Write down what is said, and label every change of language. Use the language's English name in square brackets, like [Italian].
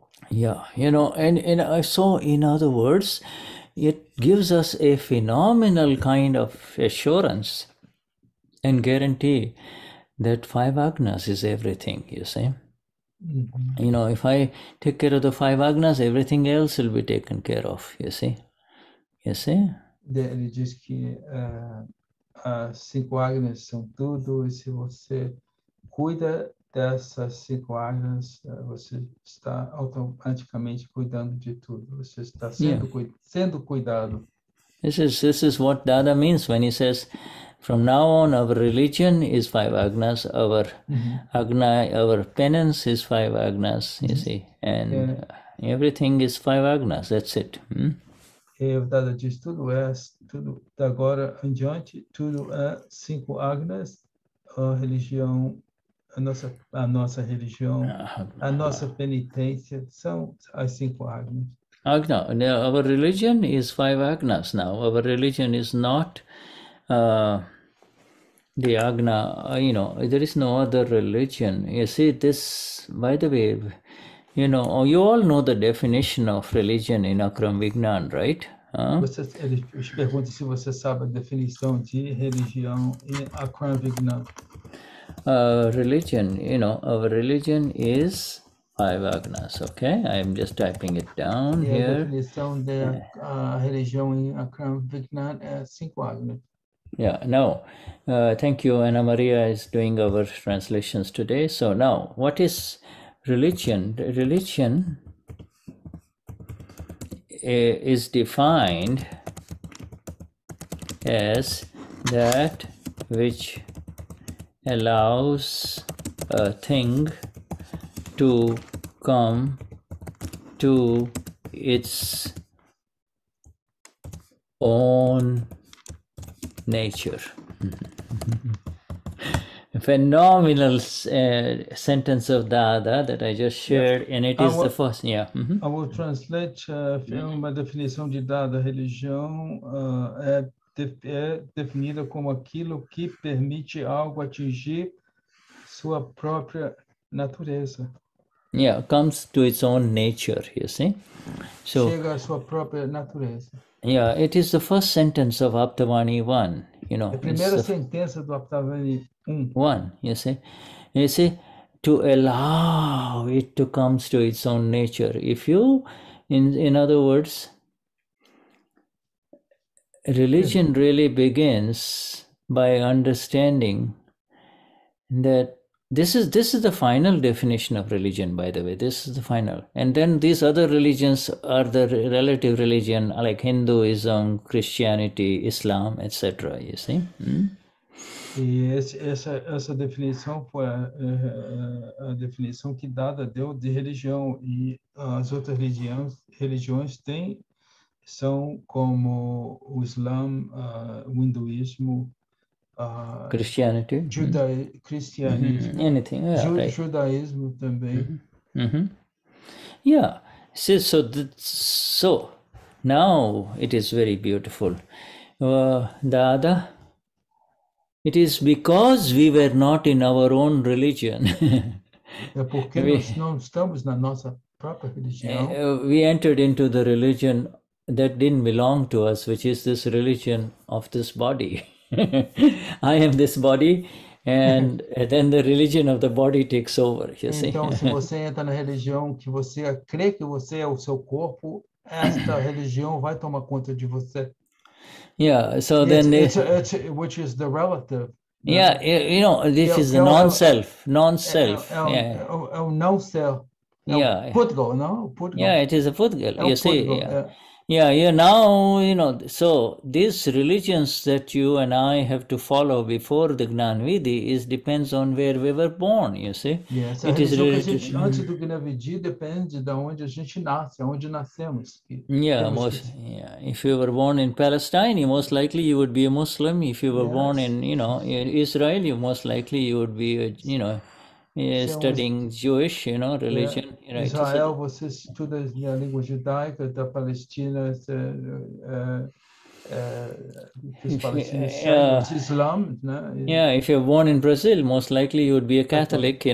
[English] Yeah, and so in other words, it gives us a phenomenal kind of assurance and guarantee that 5 agnas is everything, you see. If I take care of the 5 agnas, everything else will be taken care of, you see. [Portuguese] Ele diz que as 5 agnas são tudo, e se você cuida dessas 5 agnas, você está automaticamente cuidando de tudo. Você está sendo cuidado. [English] This is what Dada means when he says, from now on, our religion is 5 agnas, our our penance is 5 agnas, you see, and everything is 5 agnas, that's it. [Portuguese] O Dada diz, tudo da agora em diante, tudo é 5 agnas, a religião, a nossa religião, a nossa penitência, são as 5 agnas. Agna. [English] Our religion is 5 agnas now. Our religion is not the agna, there is no other religion. You see, this, by the way, you all know the definition of religion in Akram Vignan, right? [Portuguese] Ele pergunta se você sabe a definição de religião em Akram Vignan. [English] Religion, our religion is 5 agnas, okay? I'm just typing it down here. [Portuguese] A definição da religião em Akram Vignan é 5 agnas. [English] Yeah, now, thank you, Anna Maria is doing our translations today. So now, what is religion? Religion is defined as that which allows a thing to come to its own nature. A phenomenal sentence of Dada that I just shared, and it is the first. I will translate [Portuguese] uma definição de Dada. Religião é definida como aquilo que permite algo atingir sua própria natureza. [English] Yeah, comes to its own nature, you see. So, [Portuguese] chega à sua própria natureza. [English] Yeah, it is the first sentence of Aptavani 1, [Portuguese] A primeira sentença do Aptavani 1. [English] 1, you see, to allow it to come to its own nature. If you, in other words, religion really begins by understanding that this is the final definition of religion, by the way. This is the final. And then these other religions are the relative religion, like Hinduism, Christianity, Islam, etc. You see? [Portuguese] E essa definição foi a definição que Dada deu de religião. E as outras religiões são como o Islã, o hinduísmo, [English] Christianity, [Portuguese] Cristianismo, [English] anything, right. [Portuguese] Judaísmo também. [English] Yeah. See, so now it is very beautiful. Dada, it is because we were not in our own religion. [Portuguese] É porque nós não estamos na nossa própria religião. [English] We entered into the religion that didn't belong to us, which is this religion of this body. I am this body, and then the religion of the body takes over, you see. [Portuguese] Então, se você entra na religião que você crê que você é o seu corpo, esta religião vai tomar conta de você. [English] Yeah, so which is the relative. Yeah, this is the non-self. [Portuguese] É o não-self. [English] Yeah. [Portuguese] Pudgal, não? Pudgal. [English] Yeah, it is a pudgal. You see, Yeah, now, so these religions that you and I have to follow before the Gnan Vidhi depends on where we were born, you see. [Portuguese] Essa religião que a gente, antes do Gnan Vidhi, depende de onde a gente nasce, onde nascemos. [English] If you were born in Palestine, most likely you would be a Muslim. If you were born in, in Israel, most likely you would be, studying Jewish, religion. Right? [Portuguese] Israel, você estuda a língua judaica, da Palestina, que os palestinos seguem Islam, né? [English] Yeah, if you're born in Brazil, most likely you would be a Catholic, right?